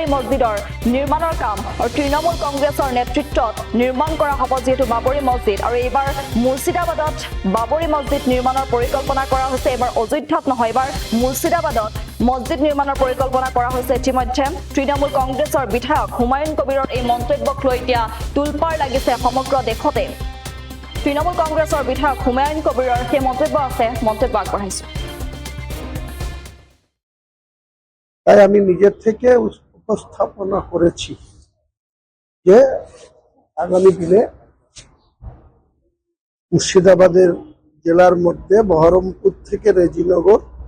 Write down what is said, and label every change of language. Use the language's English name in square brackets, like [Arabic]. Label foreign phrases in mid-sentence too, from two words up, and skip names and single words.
[Assamese] মছজিদৰ নিৰ্মাণৰ কাম আৰু তৃণমূল কংগ্ৰেছৰ নেতৃত্বত নিৰ্মাণ কৰা হ'ব যেহেতু বাবৰি মছজিদ আৰু এইবাৰ মুৰ্ছিদাবাদত বাবৰি মছজিদ নিৰ্মাণৰ পৰিকল্পনা কৰা হৈছে এইবাৰ অযোধ্যাত নহয় এইবাৰ মুৰ্ছিদাবাদত মছজিদ নিৰ্মাণৰ পৰিকল্পনা কৰা হৈছে ইতিমধ্যে তৃণমূল কংগ্ৰেছৰ বিধায়ক হুমায়ুন কবিৰৰ এই মন্তব্যক লৈ এতিয়া তুলপাৰ লাগিছে সমগ্ৰ দেশতে তৃণমূল কংগ্ৰেছৰ বিধায়ক হুমায়ুন কবিৰৰ সেই মন্তব্য আছে মন্তব্য আগবঢ়াইছো [Bangla] তাই আমি নিজের থেকে উপস্থাপনা করেছি যে আগামী দিনে মুর্শিদাবাদের জেলার মধ্যে বহরমপুর থেকে রেজিনগর